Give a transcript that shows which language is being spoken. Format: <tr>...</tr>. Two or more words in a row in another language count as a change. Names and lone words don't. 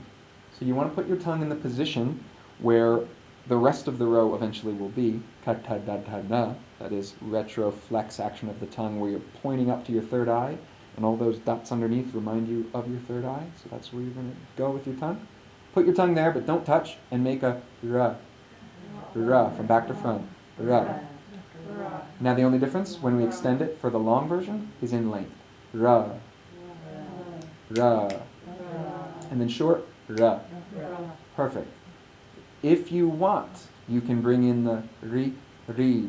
<en>So you want to put your tongue in the position where the rest of the row eventually will be, katadadana, that is retroflex action of the tongue where you're pointing up to your third eye, and all those dots underneath remind you of your third eye, so that's where you're going to go with your tongue. Put your tongue there, but don't touch, and make a ra, ra, from back to front, ra. Now the only difference, when we extend it for the long version, is in length. Ra, ra, and then short, ra. Perfect. If you want, you can bring in the ri, ri.</en>